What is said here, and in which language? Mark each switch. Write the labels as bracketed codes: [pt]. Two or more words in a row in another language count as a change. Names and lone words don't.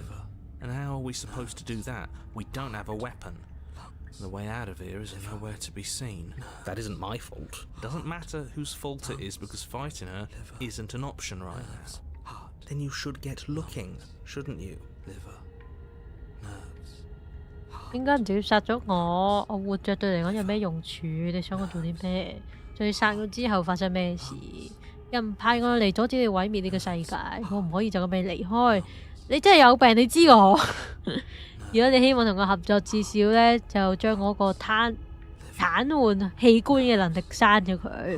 [en] And how are we supposed to do that? We don't have a weapon. The way out of here is nowhere to be seen. That isn't my fault. It doesn't matter whose fault it is because fighting her isn't an option right now. Then you should get looking, shouldn't you? Liver, nerves. [yue] 點解唔直接殺咗我？我活着對嚟講有咩用處？你想我做啲咩？仲要殺咗之後發生咩事？又唔派我嚟阻止你毀滅呢個世界，我唔可以就咁俾你離開。你真係有病，你知我。如果你希望同我合作，至少咧就將我個癱瘓器官嘅能力刪咗佢。